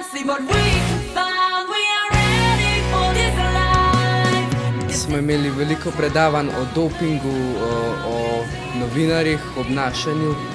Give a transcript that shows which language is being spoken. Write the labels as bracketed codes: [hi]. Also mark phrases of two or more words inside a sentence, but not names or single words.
[en] what we can find. We are ready for this life. [sl] Smo imeli veliko predavanj o dopingu, o novinarjih, obnašanju.